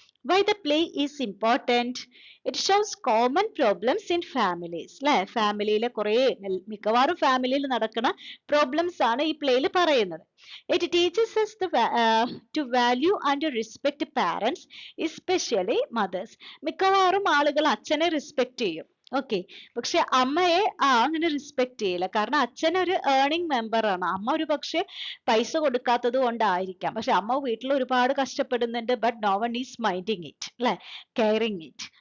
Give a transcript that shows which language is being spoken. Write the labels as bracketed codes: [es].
[en] Why the play is important? It shows common problems in families, അല്ലെ? [ml] ഫാമിലിയിലെ മിക്കവാറും ഫാമിലിയിൽ നടക്കുന്ന പ്രോബ്ലംസ് ആണ് ഈ പ്ലേയിൽ പറയുന്നത്. [en] It teaches us to value and to respect parents, especially mothers. [ml] മിക്കവാറും ആളുകൾ അച്ഛനെ റെസ്പെക്ട് ചെയ്യും, ഓക്കെ? പക്ഷെ അമ്മയെ അങ്ങനെ റെസ്പെക്ട് ചെയ്യില്ല. കാരണം അച്ഛൻ ഒരു ഏർണിംഗ് മെമ്പർ ആണ്. അമ്മ ഒരു പക്ഷെ പൈസ കൊടുക്കാത്തത് കൊണ്ടായിരിക്കാം. പക്ഷെ അമ്മ വീട്ടിൽ ഒരുപാട് കഷ്ടപ്പെടുന്നുണ്ട്, [en] but no one is minding it, [ml] അല്ലെ? Caring it.